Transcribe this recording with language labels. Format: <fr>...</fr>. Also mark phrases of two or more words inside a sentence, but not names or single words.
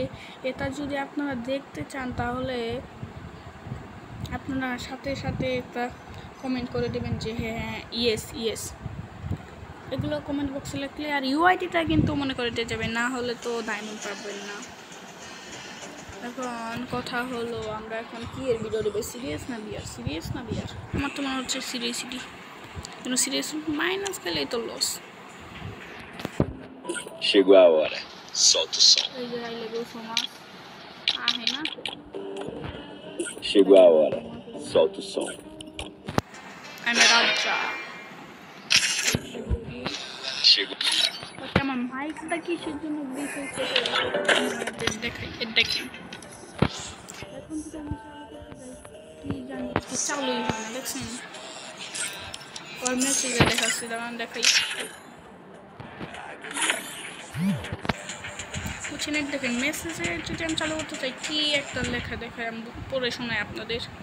<bn>এটা যদি আপনারা দেখতে চান তাহলে আপনারা সাথে সাথে একটা কমেন্ট করে দেবেন যে হ্যাঁ</bn> <en>yes yes,</en> <bn>এগুলো কমেন্ট বক্সে লিখলে। আর ইউআইডিটা কিন্তু মনে করে দিয়ে যাবেন, না হলে তো ডায়মন্ড পাবেন না। এখন কথা হলো আমরা এখন কি এর ভিডিও দেবো, সিরিয়াস না বিয়ার? সিরিয়াস না বিয়ার? আমার তো মনে হচ্ছে সিরিয়াসিটি, কিন্তু</bn> <en>serious minus</en> <bn>খেলেই তো লস।</bn> <pt>Chegou a hora. Solta o som. Chegou a hora. Solta o som. Chegou.</pt> <bn>আমার মাইকটা কিসের জন্য দেখাই দেখি। এখন তো কি জানি চালুই হয় না, দেখছেন? ওর মেসেজে দেখাচ্ছি, দাঁড়ান দেখাই। বুঝছেন, দেখেন মেসেজে যদি আমি চালু করতে চাই কি একটা লেখা দেখায়, আমি পড়ে শোনাই আপনাদের।</bn>